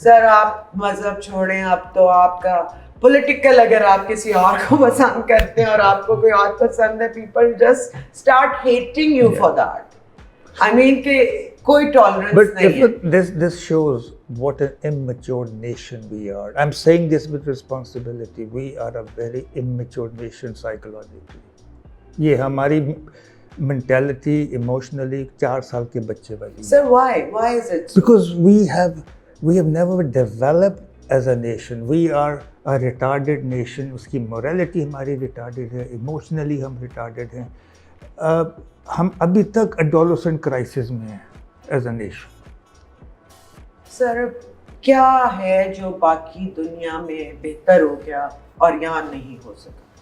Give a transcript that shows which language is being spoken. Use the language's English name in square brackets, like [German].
[Hindi] Sir आप मजहब छोड़ें, अब तो आपका पॉलिटिकल, अगर आप किसी और को पसंद करते हैं और आपको कोई और पसंद है, [English] People just start hating you for that. I mean [Hindi] कि कोई टॉलरेंस नहीं है. [English] But this shows what an immature nation we are. I'm saying this with responsibility. We are a very immature nation psychologically. [Hindi] ये हमारी [English] mentality emotionally [Hindi] 4 साल के बच्चे वाली. [English] Sir, why is it so? Because we have never developed as a nation. We are a retarded nation. [Hindi] उसकी morality हमारी retarded है, emotionally हम retarded हैं. हम अभी तक [English] adolescent crisis [Hindi] में हैं [English] as a nation. [Hindi] सर क्या है जो बाकी दुनिया में बेहतर हो गया और यहाँ नहीं हो सका?